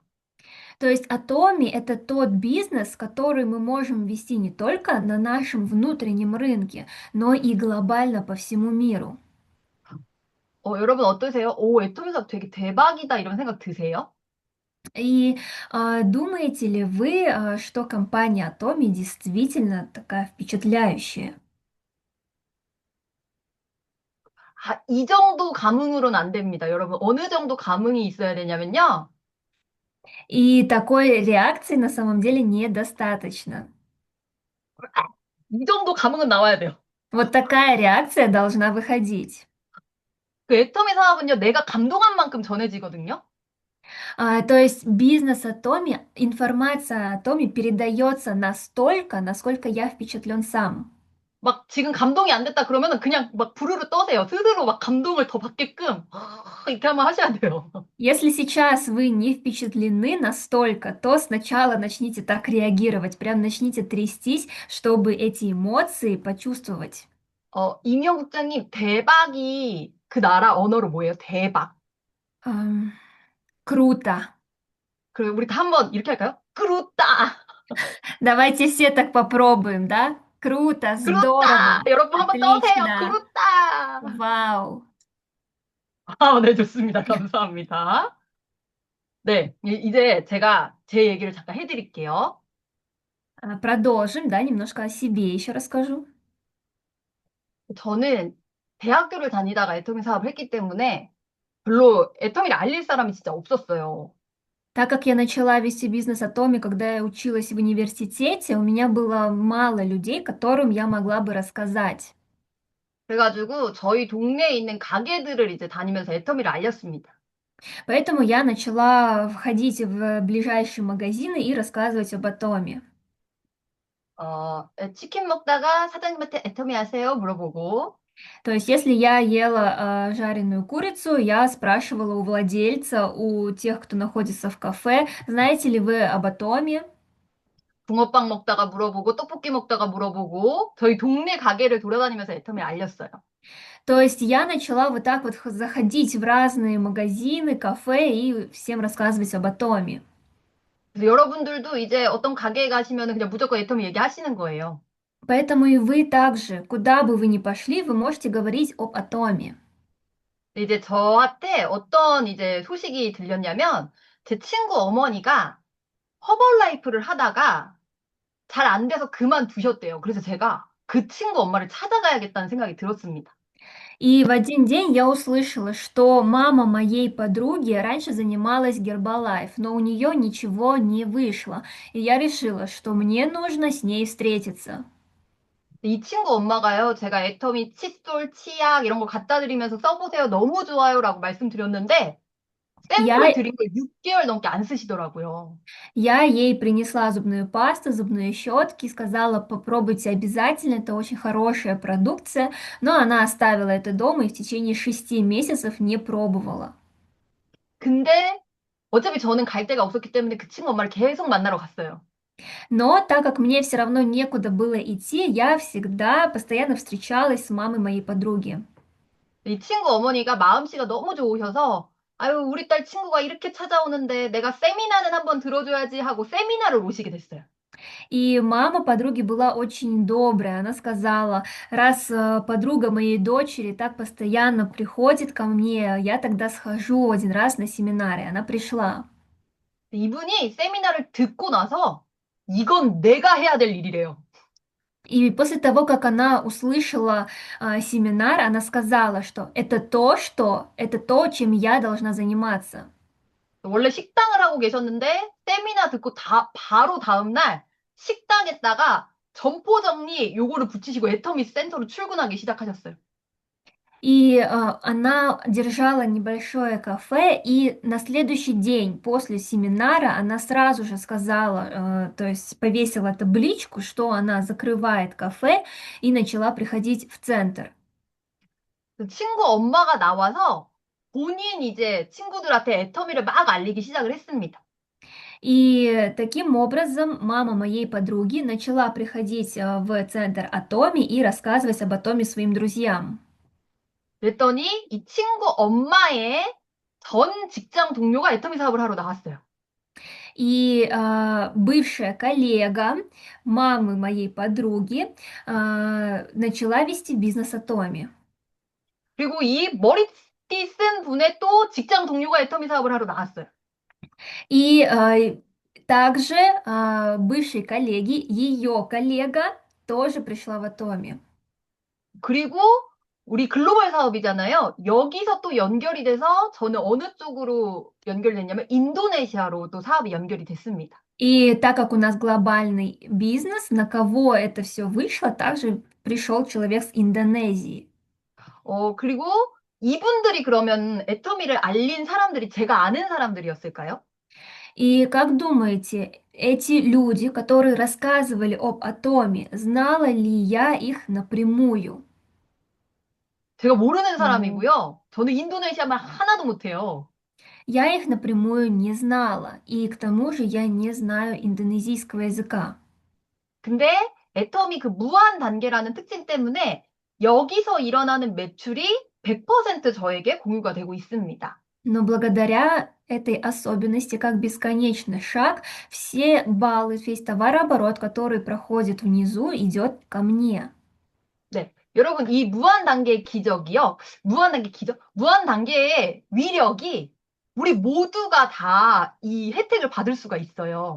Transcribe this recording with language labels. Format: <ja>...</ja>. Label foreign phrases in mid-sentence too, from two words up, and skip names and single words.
<ru>То есть Atomi– это тот бизнес, который мы можем вести не только на нашем внутреннем рынке, но и глобально по всему миру.</ru> <ko>여러분 어떠세요? 오, 애터미 사업 되게 대박이다 이런 생각 드세요?</ko> <ru>И думаете ли вы, что компания Atomi действительно такая впечатляющая?</ru> <ko>아, 이 정도 감흥으로는 안 됩니다. 여러분 어느 정도 감흥이 있어야 되냐면요.</ko> <ru>И такой реакции на самом деле недостаточно.</ru> <ko>이 정도 감흥은 나와야 돼요.</ko> <ru>Вот такая реакция должна выходить.</ru> <ko>그 애터미 사업은요, 내가 감동한 만큼 전해지거든요.</ko> <ru>То есть бизнес о Томе, информация о Томе передается настолько, насколько я впечатлен сам.</ru> <ko>막 지금 감동이 안 됐다 그러면은 그냥 막 부르르 떠세요. 스스로 막 감동을 더 받게끔 이렇게 한번 하셔야 돼요.</ko> <ru>Если сейчас вы не впечатлены настолько, то сначала начните так реагировать, прям начните трястись, чтобы эти эмоции почувствовать.</ru> <ko>이명 국장님, 대박이 그 나라 언어로 뭐예요? 대박.</ko> <ru>Ам, Круто.</ru> <ko>그리고 우리 다 한번 이렇게 할까요? 그렇다!</ko> <ru>Давайте все так попробуем, да? Круто, здорово,</ru> <ko>그렇다! 여러분 한번 떠세요.</ko> <ru>отлично,</ru> <ko>그렇다!</ko> <ru>вау.</ru> <ko>아, 네, 좋습니다. 감사합니다. 네, 이제 제가 제 얘기를 잠깐 해드릴게요.</ko> <ru>Продолжим, да, немножко о себе еще расскажу.</ru> <ko>저는 대학교를 다니다가 애터미 사업을 했기 때문에 별로 애터미를 알릴 사람이 진짜 없었어요.</ko> <ru>Так как я начала вести бизнес Atomi, когда я училась в университете, у меня было мало людей, которым я могла бы рассказать.</ru> <ko>그래가지고 저희 동네에 있는 가게들을 이제 다니면서 애터미를 알렸습니다.</ko> <ru>Поэтому я начала входить в ближайшие магазины и рассказывать об Atomi.</ru> <ko>치킨 먹다가 사장님한테 애터미 아세요? 물어보고,</ko> <ru>То есть, если я ела жареную курицу, я спрашивала у владельца, у тех, кто находится в кафе, знаете ли вы об Atomi?</ru> <ko>붕어빵 먹다가 물어보고, 떡볶이 먹다가 물어보고, 저희 동네 가게를 돌아다니면서 애터미 알렸어요.</ko> <ru>То есть я начала вот так вот заходить в разные магазины, кафе и всем рассказывать об Атоме.</ru> <ko>그래서 여러분들도 이제 어떤 가게에 가시면 그냥 무조건 애터미 얘기하시는 거예요.</ko> <ru>Поэтому и вы также, куда бы вы ни пошли, вы можете говорить об атоме.</ru> <ko>근데 이제 저한테 어떤 이제 소식이 들렸냐면 제 친구 어머니가 허벌라이프를 하다가 잘 안 돼서 그만두셨대요. 그래서 제가 그 친구 엄마를 찾아가야겠다는 생각이 들었습니다.</ko> <ru>И в один день я услышала, что мама моей подруги раньше занималась Гербалайф, но у нее ничего не вышло. И я решила, что мне нужно с ней встретиться.</ru> <ko>이 친구 엄마가요, 제가 애터미 칫솔, 치약 이런 거 갖다 드리면서 써보세요. 너무 좋아요라고 말씀드렸는데 샘플</ko> <ru>Я,</ru> <ko>드린 걸 6개월 넘게 안 쓰시더라고요.</ko> <ru>я ей принесла зубную пасту, зубные щетки, сказала, попробуйте обязательно, это очень хорошая продукция, но она оставила это дома и в течение 6 месяцев не пробовала.</ru> <ko>근데 어차피 저는 갈 데가 없었기 때문에 그 친구 엄마를 계속 만나러 갔어요.</ko> <ru>Но так как мне все равно некуда было идти, я всегда постоянно встречалась с мамой моей подруги.</ru> <ko>이 친구 어머니가 마음씨가 너무 좋으셔서 아유, 우리 딸 친구가 이렇게 찾아오는데 내가 세미나는 한번 들어줘야지 하고 세미나를 오시게 됐어요.</ko> <ru>И мама подруги была очень добрая. Она сказала, раз подруга моей дочери так постоянно приходит ко мне, я тогда схожу один раз на семинаре. Она пришла.</ru> <ko>이분이 세미나를 듣고 나서 이건 내가 해야 될 일이래요.</ko> <ru>И после того, как она услышала семинар, она сказала, что это то, чем я должна заниматься.</ru> <ko>원래 식당을 하고 계셨는데 세미나 듣고 바로 다음날 식당에다가 점포 정리 요거를 붙이시고 애터미 센터로 출근하기 시작하셨어요.</ko> <ru>И она держала небольшое кафе, и на следующий день после семинара она сразу же сказала, то есть повесила табличку, что она закрывает кафе, и начала приходить в центр.</ru> <ko>그 친구 엄마가 나와서 본인 이제 친구들한테 애터미를 막 알리기 시작을 했습니다.</ko> <ru>И таким образом мама моей подруги начала приходить в центр Атоми и рассказывать об Атоме своим друзьям.</ru> <ko>그랬더니 이 친구 엄마의 전 직장 동료가 애터미 사업을 하러 나왔어요.</ko> <ru>И бывшая коллега мамы моей подруги начала вести бизнес Атоми.</ru> <ko>그리고 이 머리띠 쓴 분의 또 직장 동료가 애터미 사업을 하러 나왔어요.</ko> <ru>И также бывшей коллеги, ее коллега тоже пришла в Атоми.</ru> <ko>그리고 우리 글로벌 사업이잖아요. 여기서 또 연결이 돼서 저는 어느 쪽으로 연결됐냐면 인도네시아로 또 사업이 연결이 됐습니다.</ko> <ru>И так как у нас глобальный бизнес, на кого это все вышло, также пришел человек с Индонезии.</ru> <ko>그리고 이분들이 그러면 애터미를 알린 사람들이 제가 아는 사람들이었을까요?</ko> <ru>И как думаете, эти люди, которые рассказывали об Атоме, знала ли я их напрямую?</ru> <ko>제가 모르는</ko> <ru>Ну,</ru> <ko>사람이고요. 저는 인도네시아 말 하나도 못해요.</ko> <ru>я их напрямую не знала, и к тому же я не знаю индонезийского языка.</ru> <ko>근데 애터미 그 무한 단계라는 특징 때문에 여기서 일어나는 매출이 100% 저에게 공유가 되고 있습니다.</ko> <ru>Но благодаря этой особенности, как бесконечный шаг, все баллы, весь товарооборот, который проходит внизу, идет ко мне.</ru> <ko>네. 여러분, 이 무한 단계의 기적이요. 무한 단계 기적? 무한 단계의 위력이 우리 모두가 다 이 혜택을 받을 수가 있어요.</ko>